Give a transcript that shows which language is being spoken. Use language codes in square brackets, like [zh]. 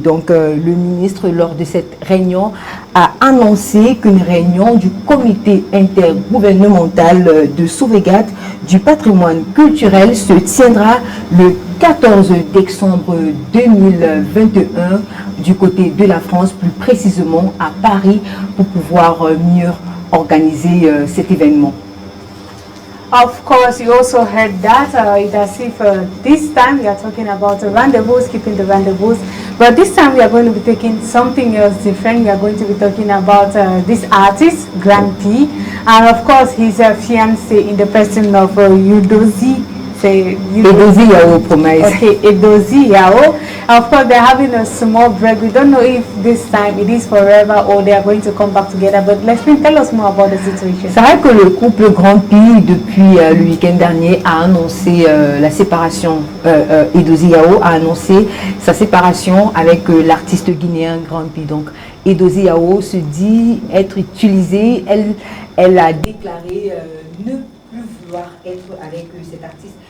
[fr] Donc le ministre, lors de cette réunion, a annoncé qu'une réunion du comité intergouvernemental de sauvegarde du patrimoine culturel se tiendra le 14 décembre 2021 du côté de la France, plus précisément à Paris, pour pouvoir mieux organiser cet événement. [en] Of course, you also heard that it's as if this time we are talking about the rendezvous, keeping the rendezvous, but this time we are going to be taking something else different. We are going to be talking about this artist, Grand P, and of course his fiancée in the person of Edozie. Edozie Yao, promise. Okay, Edozie Yao. Of course, they're having a small break. We don't know if this time it is forever or they are going to come back together. But Leslie, tell us more about the situation. [fr] C'est vrai que le couple Grand P, depuis le week-end dernier, a annoncé la séparation. Edozie Yao a annoncé sa séparation avec l'artiste guinéen Grand P. Donc, Edozie Yao se dit être utilisée. Elle a déclaré ne plus vouloir être avec cet artiste.